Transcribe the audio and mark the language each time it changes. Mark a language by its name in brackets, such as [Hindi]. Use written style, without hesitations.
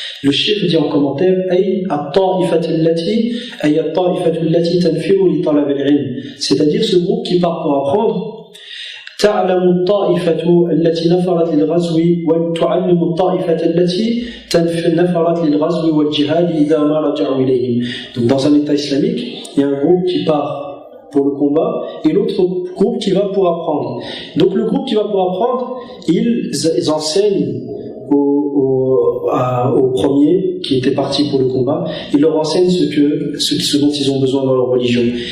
[French] Le cheikh dit en commentaire c'est-à-dire ce groupe qui part pour apprendre. [Arabic] تعلم الطائفة التي نفرت للغزو وتعلم الطائفة التي نفرت للغزو والجهاد إذا ما رجعوا إليهم. [French] Donc dans un état islamique, il y a un groupe qui part pour le combat et l'autre groupe qui va pour apprendre. Donc le groupe qui va pour apprendre, ils enseignent aux premiers qui étaient partis pour le combat, ils leur enseignent ce dont ils ont besoin dans leur religion.